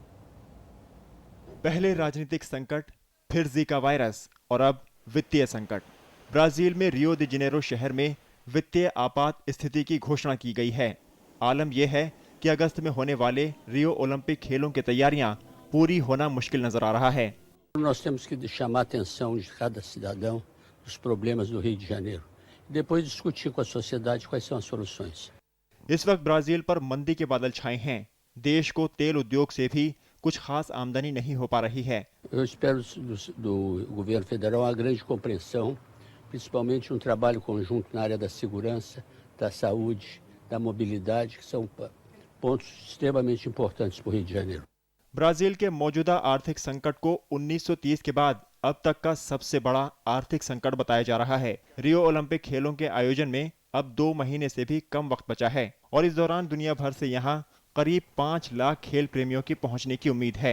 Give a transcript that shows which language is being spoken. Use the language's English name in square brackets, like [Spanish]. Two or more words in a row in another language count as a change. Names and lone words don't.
[Hindi] पहले राजनीतिक संकट, फिर जीका वायरस और अब वित्तीय संकट। ब्राजील में रियो दी जेनेरो शहर में वित्तीय आपात स्थिति की घोषणा की गई है। आलम यह है कि अगस्त में होने वाले रियो ओलंपिक खेलों की तैयारियां पूरी होना मुश्किल नजर आ रहा है। [Portuguese] Nós temos que chamar a atenção de cada cidadão dos problemas do Rio de Janeiro e depois discutir com a sociedade quais são as soluções. [Hindi] इस वक्त ब्राजील पर मंदी के बादल छाए हैं। देश को तेल उद्योग से भी कुछ खास आमदनी नहीं हो पा रही है। [Portuguese] Eu espero do governo federal uma grande compreensão principalmente um trabalho conjunto na área da segurança, da saúde, da mobilidade, que são pontos extremamente importantes para o Rio de Janeiro. [Hindi] ब्राजील के मौजूदा आर्थिक संकट को 1930 के बाद अब तक का सबसे बड़ा आर्थिक संकट बताया जा रहा है। रियो ओलंपिक खेलों के आयोजन में अब 2 महीने से भी कम वक्त बचा है और इस दौरान दुनिया भर से यहाँ करीब 5 लाख खेल प्रेमियों की पहुंचने की उम्मीद है।